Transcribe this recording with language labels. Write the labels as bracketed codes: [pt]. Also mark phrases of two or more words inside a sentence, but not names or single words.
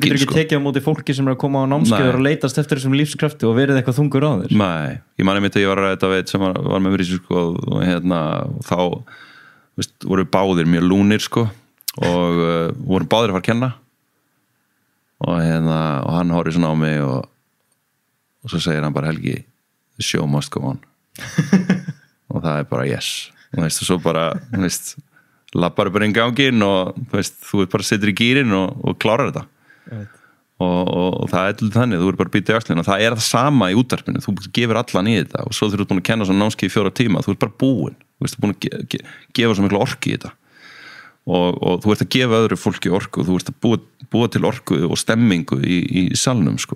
[is] Þú getur ekki tekið á móti fólki sem er að koma á námskeið og leitast eftir þessum lífskrafti og verið eitthvað þungur á þér. Nei, ég man einmitt að ég var að ræða þetta sem var með mér í sko og þá, veist, voru báðir mjög lúnir sko og vorum báðir að fara að kenna og hann horfði svona á mig og svo segir hann bara Helgi, [en] the show must go on [is] og það er bara yes og svo bara, lappar bara inn ganginn og þú bara setur í gírinn og klárar þetta og það er þannig, þú bara býta í axlinn og það er það sama í útvarpinu, þú gefur allan í þetta og svo þú ert búin að kenna svona námskeið í 4 tíma, þú ert bara búinn, þú ert búin að gefa svo miklu orku í þetta og þú ert að gefa öðru fólki orku, þú ert að búa til orku og stemmingu í salnum sko.